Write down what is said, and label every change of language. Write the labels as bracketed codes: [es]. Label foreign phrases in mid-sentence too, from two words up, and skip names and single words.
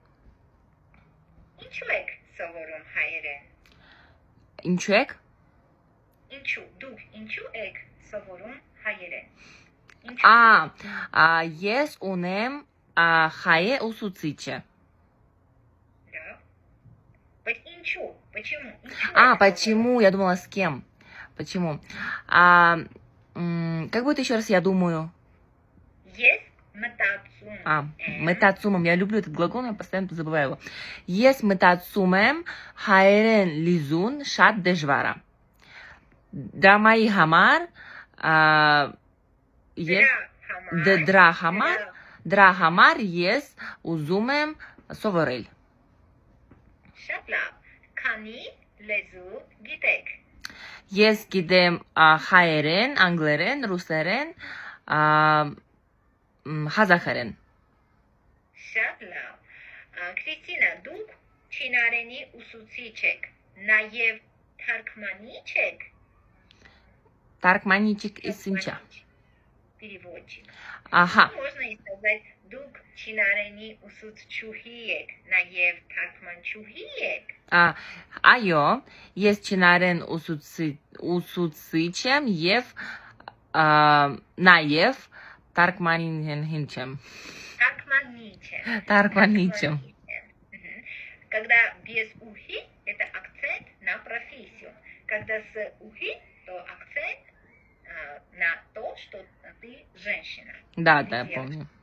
[hy] Ինչու եք սովորում հայերեն։ Ինչու եք։ Դուք ինչու եք սովորում հայերեն։ Ես ունեմ հայ ուսուցիչը։ Բայց ինչու։ [ru] Почему? Я думала, с кем. Почему? Как будет еще раз я думаю? [hy] Ես մտածում եմ։ Մտածում եմ. [ru] Я люблю этот глагол, я постоянно забываю его. [hy] Ես մտածում եմ հայերեն լիզուն շատ դժվար է։ Դրամայի համար դրա համար ես ուզում եմ սովորել։ Շատ լավ։ Քանի լեզու գիտեք։ Ես գիտեմ հայերեն, անգլերեն, ռուսերեն, ղազախերեն։ Շատ լավ։ Քրիստինա, դուք չինարենի ուսուցիչ եք, նաև թարգմանիչ եք։ Թարգմանիչ is ինչա։ [ru] Переводчик. [hy] Ահա։ [ru] Можно и сказать, [hy] դուք չինարենի ուսուցչուհի եք, նաև թարգմանչուհի եք։ Այո, ես չինարեն ուսուցիչ եմ եւ նաև թարգմանիչ եմ։ Թարգմանիչ եմ։ [ru] Когда без ухи, это акцент на профессию. Когда с ухи, то акцент на то, что ты женщина. Да, я помню.